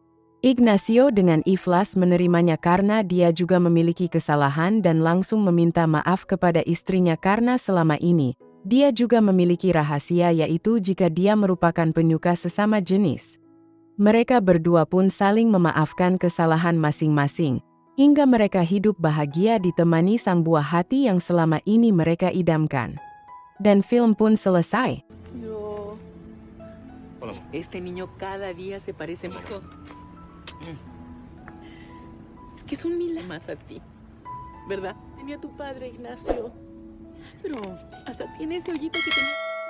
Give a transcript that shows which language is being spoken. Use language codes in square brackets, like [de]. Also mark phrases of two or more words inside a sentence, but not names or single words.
[id] Ignacio dengan ikhlas menerimanya karena dia juga memiliki kesalahan dan langsung meminta maaf kepada istrinya karena selama ini, dia juga memiliki rahasia yaitu jika dia merupakan penyuka sesama jenis. Mereka berdua pun saling memaafkan kesalahan masing-masing, hingga mereka hidup bahagia ditemani sang buah hati yang selama ini mereka idamkan. Dan film pun selesai. [es] Yo, Hola. este niño cada día se parece mejor. Es que es un milagro más a ti, ¿verdad? Tenía tu padre, Ignacio. Pero hasta tiene ese hoyito que tenía.